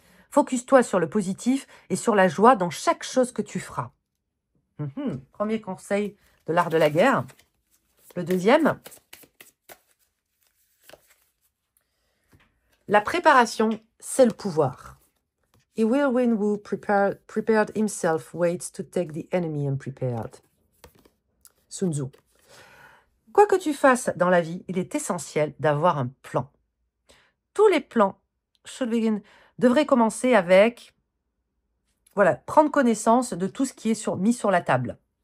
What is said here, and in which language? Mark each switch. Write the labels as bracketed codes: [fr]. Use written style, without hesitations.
[fr] Focus-toi sur le positif et sur la joie dans chaque chose que tu feras. Premier conseil de l'art de la guerre. Le deuxième, la préparation, c'est le pouvoir. [en] He will win who prepared himself waits to take the enemy unprepared. Sun Tzu. [fr] Quoi que tu fasses dans la vie, il est essentiel d'avoir un plan. Tous les plans [en] should begin [fr] devrait commencer avec, voilà, prendre connaissance de tout ce qui est mis sur la table.